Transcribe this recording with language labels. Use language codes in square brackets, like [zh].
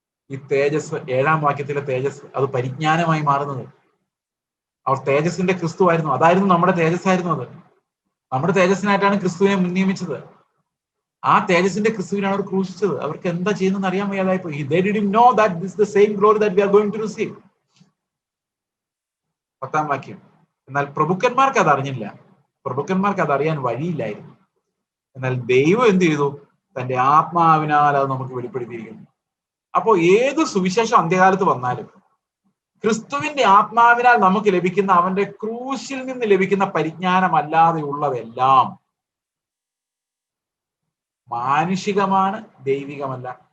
[ml] ഈ തേജസ്, 7-ാം വാക്യത്തിലെ തേജസ്, അത് പരിജ്ഞാനമായി മാറുന്നത്. അവർ തേജസിന്റെ ക്രിസ്തു ആയിരുന്നു. അതായിരുന്നു നമ്മുടെ തേജസ്സായിരുന്നു. അത് നമ്മുടെ തേജസ്സിനായിട്ടാണ് ക്രിസ്തുവിനെ മുൻനിയമിച്ചത്. ആ തേജസിന്റെ ക്രിസ്തുവിനാണ് അവർ ക്രൂശിച്ചത്. അവർക്ക് എന്താ ചെയ്യുന്നതെന്ന് അറിയാൻ വയ്യാതായിപ്പോയി. [en] They didn't know that this is the same glory that we are going to receive. [ml] 10-ാം വാക്യം. എന്നാൽ പ്രഭുക്കന്മാർക്ക് അത് അറിഞ്ഞില്ല. പ്രഭുക്കന്മാർക്ക് അത് അറിയാൻ വഴിയില്ലായിരുന്നു. എന്നാൽ ദൈവം എന്ത് ചെയ്തു? തന്റെ ആത്മാവിനാൽ അത് നമുക്ക് വെളിപ്പെടുത്തിയിരിക്കുന്നു. അപ്പോ ഏത് സുവിശേഷം അന്ത്യകാലത്ത് വന്നാലും ക്രിസ്തുവിന്റെ ആത്മാവിനാൽ നമുക്ക് ലഭിക്കുന്ന, അവന്റെ ക്രൂശിൽ നിന്ന് ലഭിക്കുന്ന പരിജ്ഞാനമല്ലാതെ ഉള്ളതെല്ലാം മാനുഷികമാണ്, ദൈവികമല്ല.